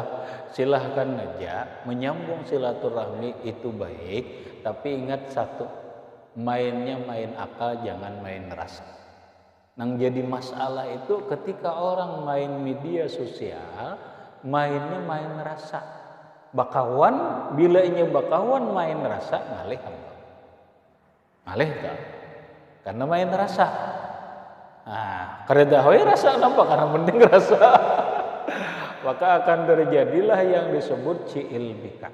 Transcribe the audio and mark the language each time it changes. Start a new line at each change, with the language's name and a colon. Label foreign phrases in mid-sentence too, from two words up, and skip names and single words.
Indonesian: Silahkan aja menyambung silaturahmi itu baik, tapi ingat satu, mainnya main akal, jangan main rasa. Nang jadi masalah itu ketika orang main media sosial, mainnya main rasa.
Banjar: Bakawan, bila inya bakawan main rasa, ngalih hamba. Ngalih tak? Karena main rasa.
Indonesian: Nah, karena hoy rasa kenapa? Karena penting rasa. Maka akan terjadilah yang disebut ci'il bika.